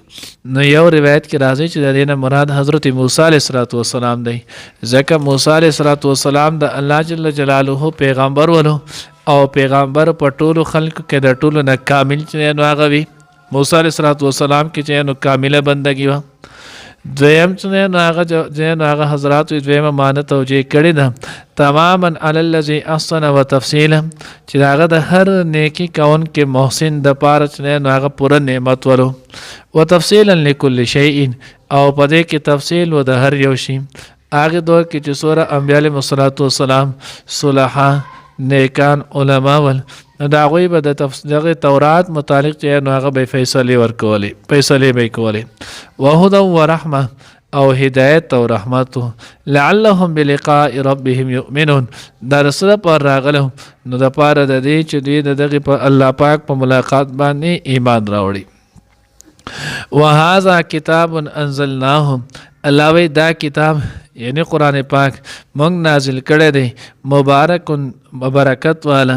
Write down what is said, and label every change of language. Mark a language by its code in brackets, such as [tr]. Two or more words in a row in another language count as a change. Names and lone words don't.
[ps] نو یو روایت کې راځي چې د دې نه مراد حضرت موسی [ar] علیه السلام [ps] دی، ځکه موسی علیه السلام د [ar] الله جل جلاله [ps] پیغمبر ولو، او پیغمبر په ټولو خلکو کې د ټولو نه کامل چې نو هغه وي. موسی [ar] علیه السلام [ps] کې چې نو کامله بندګي وه. دویم چې نو هغه حضرات دویمه معنی توجیه کړې ده [ar] تماما علی الذی احسن و تفصیلا، [ps] چې هغه د هر نیکی کوونکي محسن د پاره چې نو هغه پوره نعمت ولو، [ar] و تفصیلا لکل شیء [ps] او په دې کې تفصیل و د هر یو شي. هغه دور کې چې څومره انبیا [ar] علیهم السلام [ps] صلحا نیکان علما ول، نو د هغوی به د تورات متعلق چې نو هغه به فیصلې ورکولې، فیصلې به یې کولې. [ar] وهدى ورحمه [ps] او هدایت او رحمت [ar] لعلهم بلقاء ربهم یؤمنون، [ps] دا رسول پر راغلو نو د پاره د دې چې دوی د دغه په الله پاک په ملاقات باندې ایمان راوړي. [ar] وهذا کتاب انزلناه، [ps] الله وی دا کتاب یعنی قرآن پاک مونږ نازل کړی دی مبارک برکت والا.